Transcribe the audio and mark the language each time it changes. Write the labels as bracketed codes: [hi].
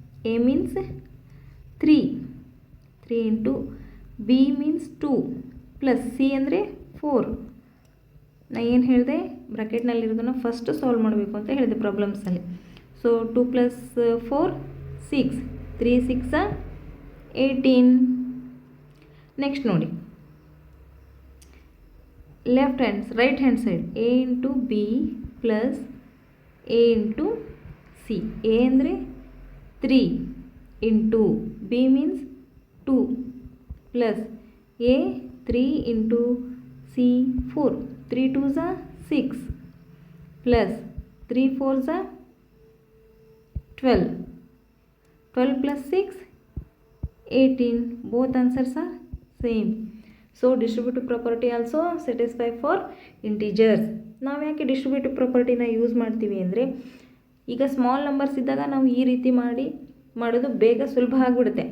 [en] A means 3 into b means 2 plus c [kn] ಅಂದರೆ [en] 4. [kn] ನಾ ಏನು ಹೇಳಿದೆ, ಬ್ರಾಕೆಟ್ನಲ್ಲಿರೋದನ್ನು ಫಸ್ಟ್ ಸಾಲ್ವ್ ಮಾಡಬೇಕು ಅಂತ ಹೇಳಿದೆ ಪ್ರಾಬ್ಲಮ್ಸಲ್ಲಿ. [en] So 2 + 4 6, 3 6 18. Next [kn] ನೋಡಿ, [en] Right hand side a into b plus a into c. a [kn] ಅಂದರೆ [en] 3 into b means 2 plus a 3 into c 4. 3 2s are 6 plus 3 4s are 12. 12 plus 6 18. Both answers are same. So distributive property also satisfy for integers. [kn] ನಾವು ಯಾಕೆ distributive ಪ್ರಾಪರ್ಟಿನ use ಮಾಡ್ತೀವಿ ಅಂದರೆ, ಈಗ small numbers ಇದ್ದಾಗ ನಾವು ಈ ರೀತಿ ಮಾಡೋದು ಬೇಗ ಸುಲಭ ಆಗಿಬಿಡುತ್ತೆ.